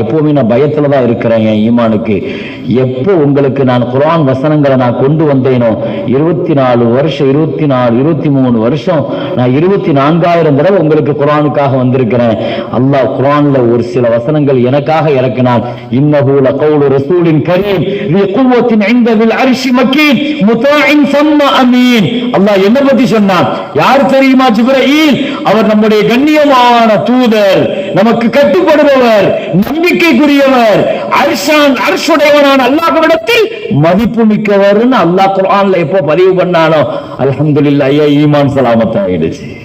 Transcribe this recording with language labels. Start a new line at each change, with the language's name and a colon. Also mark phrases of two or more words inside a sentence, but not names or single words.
Tamil: எப்பவுமே நான் பயத்துலதான் இருக்கிறேன் என் ஈமானுக்கு. எப்போ உங்களுக்கு நான் குர்ஆன் வசனங்களை நான் கொண்டு வந்தேனோ 24 வருஷம் 23 வருஷம் நான் 24,000 தடவை உங்களுக்கு குர்ஆனுக்காக வந்திருக்கிறேன். அல்லாஹ் குர்ஆன்ல ஒரு சில வசனங்கள் எனக்காக இறக்கினான்.
Arabic: إنه لقول رسول كريم ذي قوة عند ذي العرش مكين مطاع ثم أمين.
Tamil: அல்லாஹ் என்ன பத்தி சொன்னான்? யார் தெரியுமா? ஜிப்ரீல். அவர் நம்முடைய கண்ணியமான தூதர், நமக்கு கட்டுப்படுபவர், நம்பிக்கைக்குரியவர், அர்ஷுடையவனான அல்லாஹ்விடத்தில் மதிப்பு மிக்கவர். அல்லாஹ் குர்ஆன்ல எப்போ பதிவு பண்ணானோ அல்ஹம்துலில்லாஹ் ஈமான் சலாமத் ஆயிடுச்சு.